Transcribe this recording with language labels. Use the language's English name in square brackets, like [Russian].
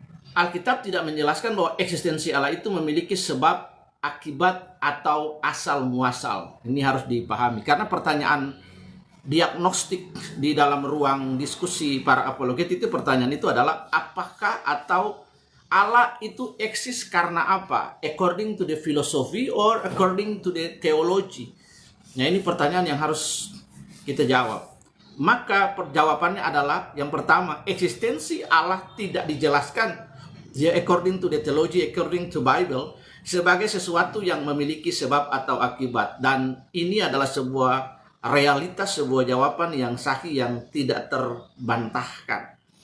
[Indonesian] Alkitab tidak menjelaskan bahwa eksistensi Allah itu memiliki sebab, akibat, atau asal muasal. Ini harus dipahami, karena pertanyaan diagnostik di dalam ruang diskusi para apologet itu, pertanyaan itu adalah apakah atau Allah itu eksis karena apa? [English] According to the philosophy or according to the theology? [Indonesian] Nah, ini pertanyaan yang harus kita jawab. Maka jawabannya adalah yang pertama, eksistensi Allah tidak dijelaskan [English] according to the theology, according to Bible, [Indonesian] sebagai sesuatu yang memiliki sebab atau akibat. Dan ini adalah sebuah realitas, sebuah jawaban yang sahih, yang tidak terbantahkan.